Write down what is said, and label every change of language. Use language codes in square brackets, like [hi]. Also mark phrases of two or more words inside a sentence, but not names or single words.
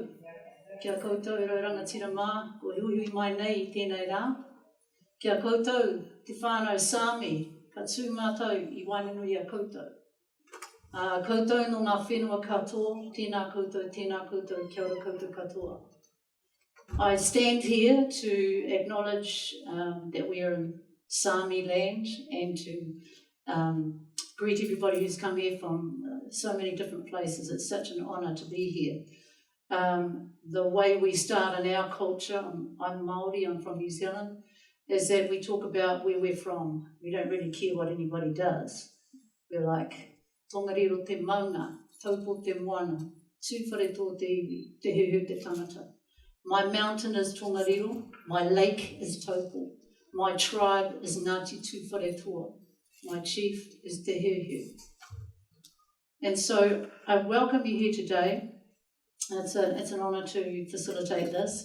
[mi] Kia koutou e rau rangatira mā, ko hui mai nei I tēnei rā. Kia koutou, te whānau Sāmi, ka tū mātou I wainganui a koutou. Koutou no ngā whenua katoa, tēnā koutou, kia ora koutou katoa. [en] I stand here to acknowledge that we are in Sami land and to greet everybody who's come here from so many different places. It's such an honour to be here. The way we start in our culture, I'm Māori, I'm from New Zealand, is that we talk about where we're from. We don't really care what anybody does. We're like, [mi] tongariro te maunga, taupo te moana, tūwhare tō te iwi, te hehu te tangata. [en] My mountain is Tongariro, my lake is Taupo, my tribe is Ngāti Tūwhare Toa, my chief is Te Hehu. And so I welcome you here today. It's an honour to facilitate this.